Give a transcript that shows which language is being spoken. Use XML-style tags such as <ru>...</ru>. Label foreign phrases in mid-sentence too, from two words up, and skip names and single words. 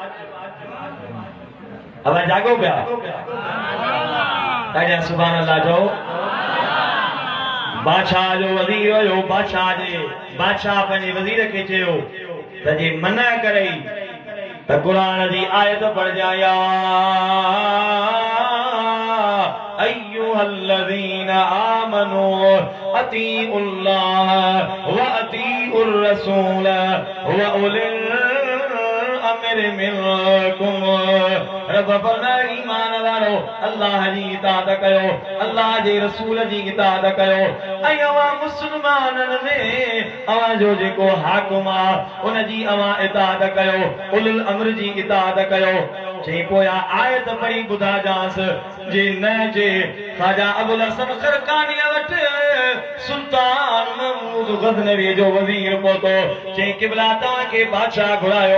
<sd>अब जागो पिया ॾाढा</sd> <ar>سبحان الله</ar> <sd>चओ बादशाह जो वज़ीर हुयो बादशाह पंहिंजे वज़ीर खे चयो त जे मना करे त कुरान जी आयत पढ़जाया</sd> <ar>أيها الذين آمنوا أطيعوا الله و أطيعوا الرسول و أولي الأمر منكم</ar> <sd>रब फरमाए ईमान वारो अल्लाह जी इताअत कयो अल्लाह जे रसूल जी इताअत कयो ऐं अवां मुस्लमाननि में अवां जो जेको हाकिम आहे उन जी अवां इताअत कयो उलुल अम्र जी इताअत कयो चई पोयां आयत पढ़ी ॿुधाजांस जे न जे ख़्वाजा अबुल हसन खरकानी वटि सुल्तान महमूद गज़नवी जो वज़ीर पहुतो चई क़िबला तव्हांखे बादशाह घुरायो</sd>